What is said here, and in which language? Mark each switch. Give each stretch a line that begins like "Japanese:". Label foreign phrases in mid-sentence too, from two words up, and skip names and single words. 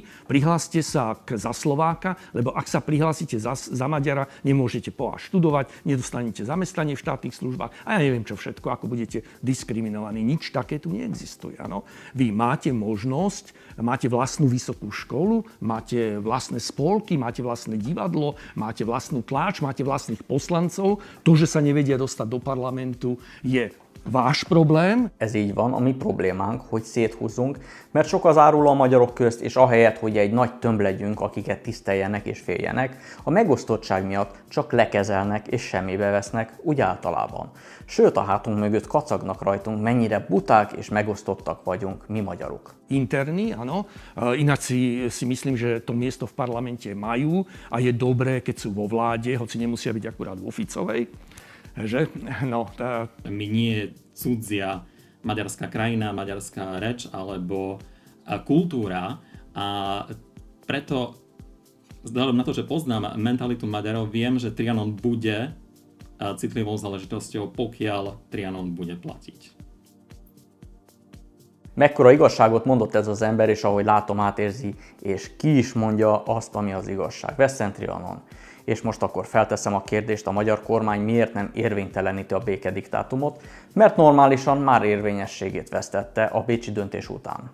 Slovak: Prihláste sa za Slováka, lebo ak sa prihlásite za Maďara, nemôžete študovať, nedostanete zamestnanie v štátnych službách a ja neviem čo všetko, ako budete diskriminovaní. Nič také tu neexistuje. Áno. Vy máte možnosť, máte vlastnú vysokú školu, máte vlastné spolky, máte vlastné divadlo, máte vlastnú tlač, máte vlastných poslancov. To, že sa nevedia dostať do parlamentu, je váš problém.
Hungarian: Ez így van, a mi problémánk, hogy széthúzzunk, mert sok az áruló a magyarok közt, és ahelyett, hogy egy nagy tömb legyünk, akiket tiszteljenek és féljenek, a megosztottság miatt csak lekezelnek és semmibe vesznek, úgy általában. Sőt, a hátunk mögött kacagnak rajtunk, mennyire buták és megosztottak vagyunk mi magyarok.
Slovak: Interní, áno. Ináč si myslím, že to miesto v parlamente majú a je dobré, keď sú vo vláde, hoci nemusia byť akurát vo Ficovej. Že? No, My nie cudzia maďarská krajina, maďarská reč alebo kultúra a preto vzhľadom na to, že poznám mentalitu Maďarov, viem, že Trianon bude citlivou záležitosťou, pokiaľ Trianon bude platiť.
Hungarian: Mekkora igazságot mondott ez az ember, és ahogy látom, átérzi, és ki is mondja azt, ami az igazság. Vesszen Trianon. És most akkor felteszem a kérdést, a magyar kormány miért nem érvényteleníti a békediktátumot, mert normálisan már érvényességét vesztette a bécsi döntés után.